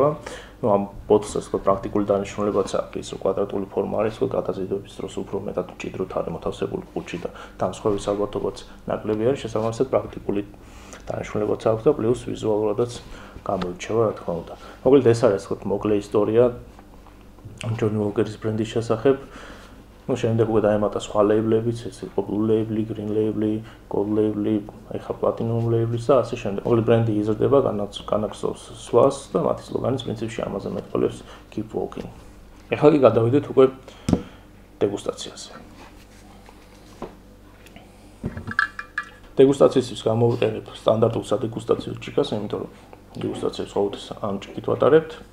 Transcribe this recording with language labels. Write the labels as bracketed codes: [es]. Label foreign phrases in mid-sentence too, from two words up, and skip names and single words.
[ka] ამ ბოთლს ასე ვთქვათ პრაქტიკული დანიშნულებაც აქვს, ის კვადრატული ფორმა არის, ვთქვათ გადაზიდვების დროს უფრო მეტად მჭიდროდ არის მოთავსებული ყუთში და დამსხვერპლის ალბათობაც ნაკლები არის, შესაბამისად პრაქტიკული დანიშნულებაც აქვს და პლუს ვიზუალურადაც გამოირჩევა, რა თქმა უნდა. მოკლედ ეს არის ასე ვთქვათ მოკლე ისტორია Johnnie Walker-ის ბრენდის შესახებ. შემდეგ უკვე დაემატა სხვა ლეიბლებიც, ეს იყო Blue Label, Green Label, Gold Label, ეხა Platinum Label და ასე შემდეგ. მოკლედ ბრენდი იზრდება, განაგრძობს სხვას და მათი სლოგანიც პრინციპში ამაზე მეტყოლებს [en] Keep Walking. [ka] ეხლა კი გადავიდეთ უკვე დეგუსტაციაზე. დეგუსტაციისთვის გამოვიყენებ სტანდარტულ სადეგუსტაციო ჭიქას, იმიტომ რომ დეგუსტაციას ყოველთვის ამ ჭიქით ვატარებთ.